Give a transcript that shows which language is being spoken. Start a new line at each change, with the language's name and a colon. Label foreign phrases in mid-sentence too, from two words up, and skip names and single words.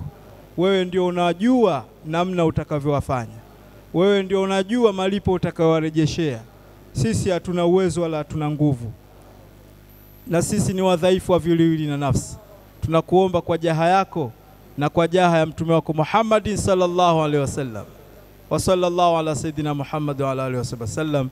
Swahili: Wewe ndio unajua namna utakavyowafanya. Wewe ndio unajua malipo utakayowarejeshea. Sisi hatuna uwezo wala hatuna nguvu, na sisi ni wadhaifu wa viwiliwili na nafsi. Tunakuomba kwa jaha yako na kwa jaha ya mtume wako Muhammad
Arabic: صلى الله عليه وسلم. وصلى الله على سيدنا محمد وعلى آله وسلم.